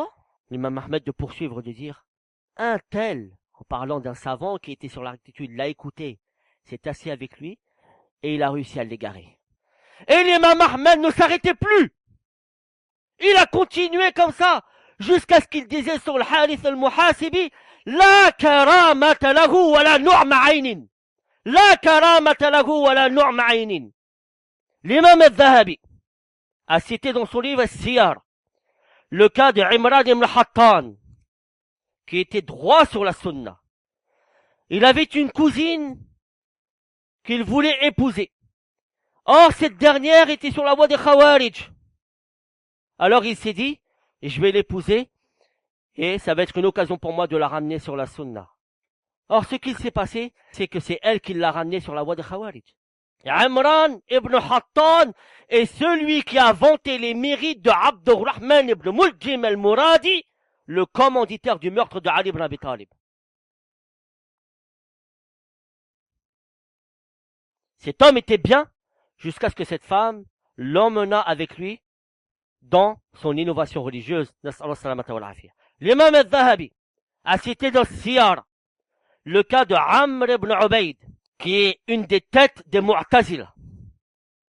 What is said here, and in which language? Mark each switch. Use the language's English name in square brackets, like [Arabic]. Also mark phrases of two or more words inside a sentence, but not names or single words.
[French] L'imam Ahmed de poursuivre, de dire, un tel, en parlant d'un savant qui était sur la rectitude, l'a écouté, s'est assis avec lui, et il a réussi à l'égarer. Et l'imam Ahmed ne s'arrêtait plus. Il a continué comme ça, jusqu'à ce qu'il disait sur le Harith al-Muhasibi, [Arabic] لا كرامة له ولا نعمة عين. لا كرامة له ولا نعمة عين. [French] L'imam al-Zahabi a cité dans son livre Siyar le cas de Imran ibn Hattan, qui était droit sur la sunna. Il avait une cousine qu'il voulait épouser. Or, cette dernière était sur la voie des Khawarij. Alors il s'est dit, je vais l'épouser, et ça va être une occasion pour moi de la ramener sur la sunna. Or, ce qu'il s'est passé, c'est que c'est elle qui l'a ramené sur la voie des Khawarij. Imran ibn Hattan est celui qui a vanté les mérites de Abdurrahman ibn Muljim al-Muradi, le commanditaire du meurtre de Ali ibn Abi Talib. Cet homme était bien jusqu'à ce que cette femme l'emmena avec lui dans son innovation religieuse. L'imam al-Zahabi a cité dans Siyar le cas de Amr ibn Ubayd, qui est une des têtes des Mu'tazila.